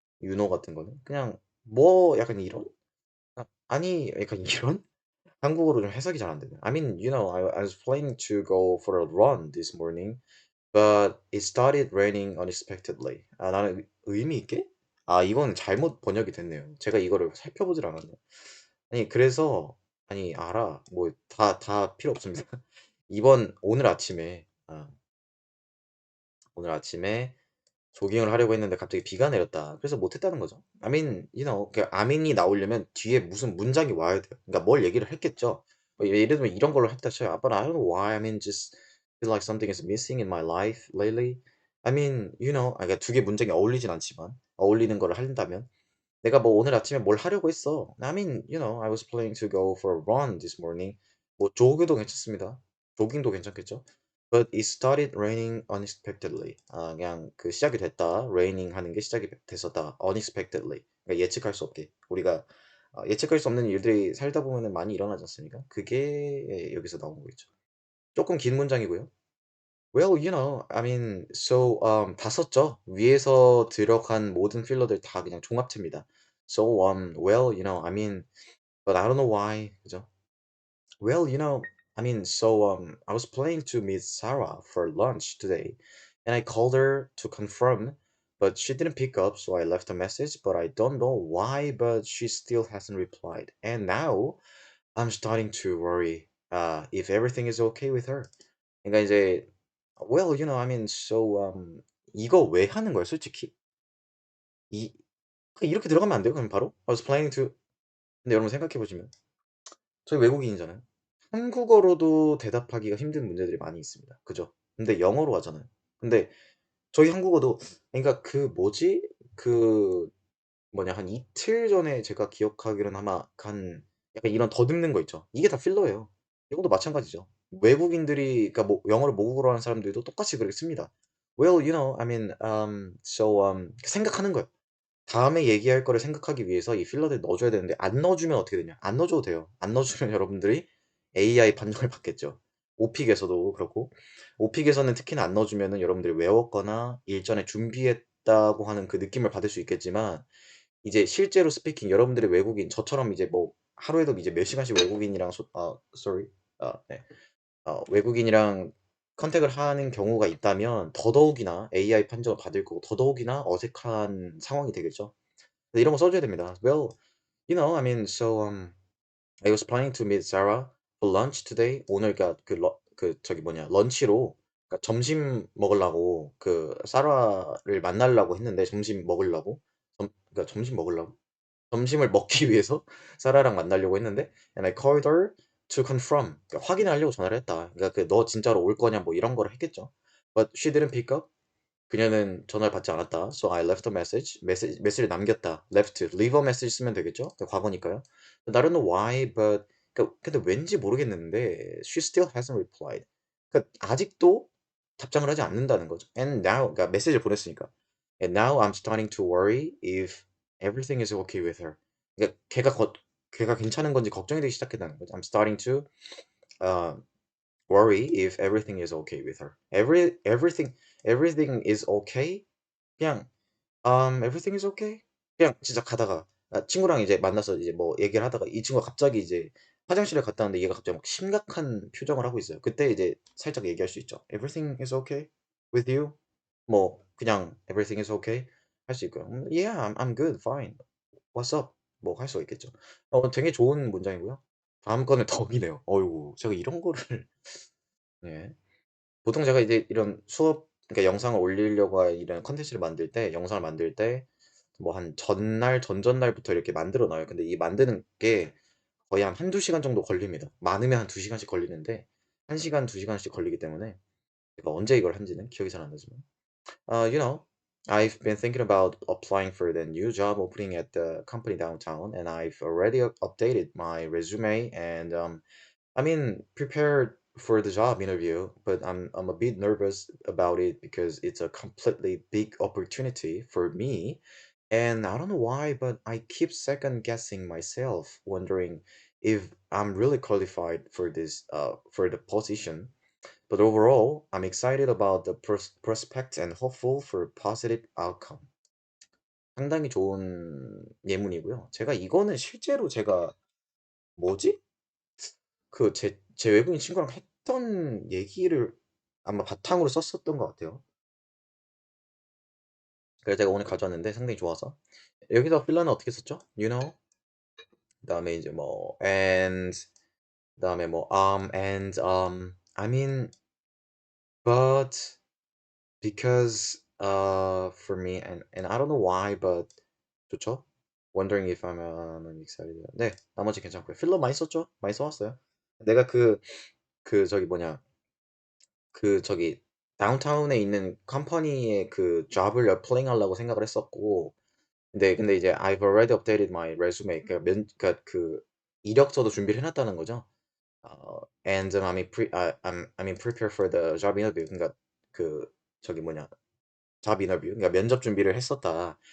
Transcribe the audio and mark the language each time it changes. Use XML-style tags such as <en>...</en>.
<ko>윤호 같은 거는 그냥 뭐 약간 이런 아니 약간 이런 한국어로 좀 해석이 잘 안 되네.</ko> <en>I mean, I was planning to go for a run this morning. But it started raining unexpectedly.</en> <ko>아, 나는 의미 있게? 아, 이건 잘못 번역이 됐네요. 제가 이거를 살펴보질 않았네요. 아니, 그래서, 아니, 알아. 뭐, 다 필요 없습니다. 오늘 아침에, 오늘 아침에 조깅을 하려고 했는데 갑자기 비가 내렸다. 그래서 못했다는 거죠. 그 아민이 나오려면 뒤에 무슨 문장이 와야 돼요. 그러니까 뭘 얘기를 했겠죠. 뭐 예를 들면 이런 걸로 했다 쳐요.</ko> <en>But I don't know why. Just feel like something is missing in my life lately.</en> <ko>그러니까 두 개 문장이 어울리진 않지만 어울리는 거를 한다면 내가 뭐 오늘 아침에 뭘 하려고 했어.</ko> <en>I was planning to go for a run this morning.</en> <ko>뭐 조그도 괜찮습니다. 조깅도 괜찮겠죠.</ko> <en>But it started raining unexpectedly.</en> <ko>아, 그냥 그 시작이 됐다. raining 하는 게 시작이 됐었다.</ko> <en>unexpectedly.</en> <ko>그러니까 예측할 수 없게. 우리가 예측할 수 없는 일들이 살다 보면은 많이 일어나지 않습니까? 그게 여기서 나온 거겠죠. 조금 긴 문장이고요.</ko> <en>Well, I mean, so</en> <ko>다 썼죠. 위에서 들어간 모든 필러들 다 그냥 종합체입니다.</ko> <en>So well, I mean, but I don't know why.</en> <ko>그죠?</ko> <en>Well, I mean, so I was planning to meet Sarah for lunch today, and I called her to confirm, but she didn't pick up, so I left a message, but I don't know why, but she still hasn't replied. And now I'm starting to worry if everything is okay with her.</en> <ko>그러니까 이제</ko> <en>well, I mean, so</en> <ko>이거 왜 하는 거예요, 솔직히? 이 이렇게 들어가면 안 돼요? 그럼 바로?</ko> <en>I was planning to</en> <ko>근데 여러분 생각해 보시면 저희 외국인이잖아요. 한국어로도 대답하기가 힘든 문제들이 많이 있습니다. 그죠? 근데 영어로 하잖아요. 근데 저희 한국어도 그러니까 그 뭐지? 그 뭐냐 한 이틀 전에 제가 기억하기로는 아마 한 약간 이런 더듬는 거 있죠. 이게 다 필러예요. 이것도 마찬가지죠. 외국인들이 그러니까 뭐 영어를 모국어로 하는 사람들도 똑같이 그렇게 씁니다.</ko> <en>Well, I mean, so</en> <ko>생각하는 거예요. 다음에 얘기할 거를 생각하기 위해서 이 필러들 넣어줘야 되는데 안 넣어주면 어떻게 되냐? 안 넣어줘도 돼요. 안 넣어주면 여러분들이 AI 판정을 받겠죠. 오픽에서도 그렇고 오픽에서는 특히나 안 넣어주면은 여러분들이 외웠거나 일전에 준비했다고 하는 그 느낌을 받을 수 있겠지만 이제 실제로 스피킹 여러분들이 외국인 저처럼 이제 뭐 하루에도 이제 몇 시간씩 외국인이랑</ko> <en>sorry</en> <ko>네. 외국인이랑 컨택을 하는 경우가 있다면 더더욱이나 AI 판정을 받을 거고 더더욱이나 어색한 상황이 되겠죠. 이런 거 써줘야 됩니다.</ko> <en>Well, I mean, so I was planning to meet Sarah for lunch today.</en> <ko>오늘 그러니까 그 저기 뭐냐 런치로 그러니까 점심 먹으려고 그 사라를 만나려고 했는데 점심 먹으려고 그러니까 점심 먹으려고 점심을 먹기 위해서 사라랑 만나려고 했는데</ko> <en>and I called her to confirm</en> <ko>그러니까 확인하려고 전화를 했다. 그러니까 그 너 진짜로 올 거냐 뭐 이런 거를 했겠죠.</ko> <en>But she didn't pick up.</en> <ko>그녀는 전화를 받지 않았다.</ko> <en>So I left a message.</en> <ko>메시지를 남겼다.</ko> <en>left, leave a message</en> <ko>쓰면 되겠죠? 그 과거니까요.</ko> <en>But I don't know why, but</en> <ko>근데 왠지 모르겠는데</ko> <en>she still hasn't replied.</en> <ko>그러니까 아직도 답장을 하지 않는다는 거죠.</ko> <en>And now,</en> <ko>그러니까 메시지를 보냈으니까.</ko> <en>And now I'm starting to worry if everything is okay with her.</en> <ko>그러니까 걔가 괜찮은 건지 걱정이 되기 시작했다는 거죠.</ko> <en>I'm starting to uh, worry if everything is okay with her. Everything is okay.</en> <ko>그냥</ko> <en>everything is okay.</en> <ko>그냥 진짜 가다가 친구랑 이제 만나서 이제 뭐 얘기를 하다가 이 친구가 갑자기 이제 화장실에 갔다 왔는데 얘가 갑자기 막 심각한 표정을 하고 있어요. 그때 이제 살짝 얘기할 수 있죠.</ko> <en>Everything is okay with you?</en> <ko>뭐 그냥</ko> <en>everything is okay</en> <ko>할 수 있고요.</ko> <en>Yeah, I'm good, fine. What's up?</en> <ko>뭐 할 수가 있겠죠. 되게 좋은 문장이고요. 다음 거는 덕이네요. 어이구, 제가 이런 거를 예. 보통 제가 이제 이런 수업 그러니까 영상을 올리려고 이런 컨텐츠를 만들 때 영상을 만들 때 뭐 한 전날 전전날부터 이렇게 만들어 놔요. 근데 이 만드는 게 거의 한 한두 시간 정도 걸립니다. 많으면 한 2시간씩 걸리는데 1시간, 2시간씩 걸리기 때문에 제가 언제 이걸 한지는 기억이 잘 안 나지만</ko> <en>I've been thinking about applying for the new job opening at the company downtown, and I've already updated my resume and I mean, prepared for the job interview, but I'm a bit nervous about it because it's a completely big opportunity for me. And I don't know why, but I keep second guessing myself, wondering if I'm really qualified for this for the position. But overall, I'm excited about the prospect and hopeful for a positive outcome.</en> <ko>상당히 좋은 예문이고요. 제가 이거는 실제로 제가 뭐지? 제 외국인 친구랑 했던 얘기를 아마 바탕으로 썼었던 것 같아요. 그래서 제가 오늘 가져왔는데 상당히 좋아서. 여기서 필러는 어떻게 썼죠?</ko> <en>You know?</en> <ko>그다음에 이제 뭐</ko> <en>and</en> <ko>그다음에 뭐</ko> <en>and I mean but because for me and I don't know why but</en> <ko>좋죠?</ko> <en>Wondering if I'm excited.</en> <ko>네, 나머지 괜찮고요. 필러 많이 썼죠? 많이 써왔어요. 내가 그 저기 뭐냐 그 저기 다운타운에 있는 컴퍼니의 그 잡을 applying 하려고 생각을 했었고 근데 이제</ko> <en>I've already updated my resume</en> <ko>그러니까 그 이력서도 준비를 해놨다는 거죠.</ko> <en>And I'm in prepare for the job interview.</en> <ko>그러니까 그 저기 뭐냐 job interview. 그러니까 면접 준비를 했었다.</ko>